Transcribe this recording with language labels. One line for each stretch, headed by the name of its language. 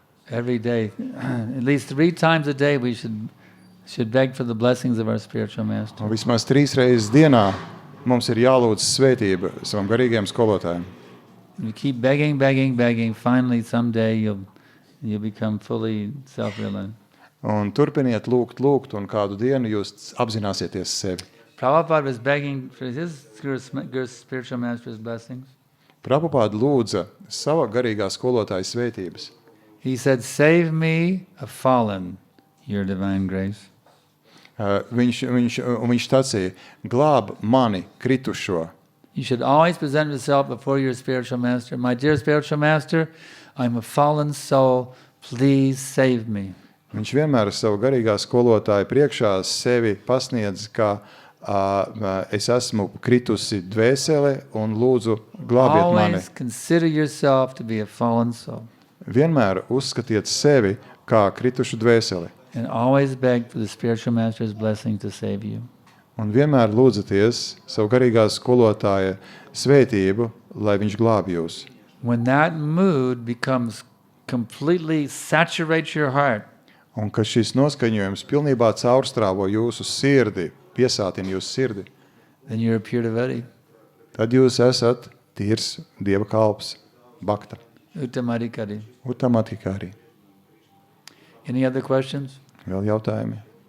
English: Every day, at least 3 times a day, we should beg for the blessings of our spiritual master.
Latvian: Un vismaz 3 reizes dienā mums ir jālūdz svētība savam garīgajam skolotājiem.
English: And you keep begging, begging, begging, finally someday you'll become fully self-reliant.
Latvian: Un turpiniet lūgt, un kādu dienu jūs apzināsieties sevi.
English: Prabhupada was begging for his Guru's spiritual master's blessings.
Latvian: Prabhupada lūdza sava garīgā skolotāja svētības.
English: He said, "Save me, a fallen, your divine grace."
Latvian: Viņš sacīja, glāb mani kritušo.
English: You should always present yourself before your spiritual master. My dear spiritual master, I'm a fallen soul. Please save me.
Latvian: Viņš vienmēr savu garīgā skolotāja priekšā sevi pasniedz, ka es esmu kritusi dvēsele un lūdzu glābiet mani.
English: Always consider yourself to be a fallen soul.
Latvian: Vienmēr uzskatiet sevi kā kritušu dvēseli.
English: And always beg for the spiritual master's blessing to save you.
Latvian: Un vienmēr lūdzaties savu garīgā skolotāja svētību, lai viņš glāb jūs.
English: When that mood becomes completely saturates your heart,
Latvian: Un ka šis noskaņojums pilnībā caurstrāvo jūsu sirdi, piesātina jūsu sirdi,
English: then you're a pure devotee.
Latvian: tad jūs esat tīrs Dieva kalps, bakta,
English: Uttama Adhikari.
Latvian: Adhikari.
English: Any other questions?
Latvian: Vēl jautājumi?